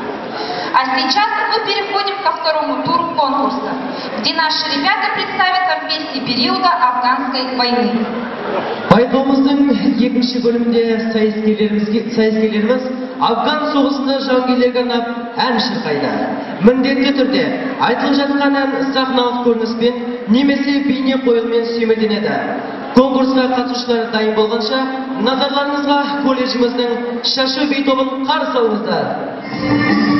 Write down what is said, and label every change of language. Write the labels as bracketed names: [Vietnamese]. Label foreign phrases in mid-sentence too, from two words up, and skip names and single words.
[Russian] А сейчас мы переходим ко второму туру конкурса, где наши ребята представят вам песни периода афганской войны. [Kazakh] Байқаумыздың екінші бөлімде сайыскерлеріміз Афган соғысында жауынгерлерге арнап ән шырқайды. Міндетті түрде айтылып жатқан ән сахналық көрініспен немесе бейне қойылыммен сүйемелденеді. Конкурсқа қатысушылар дайын болғанша, назарларыңызға колледжіміздің шашу би тобын қарсы алыңыздар.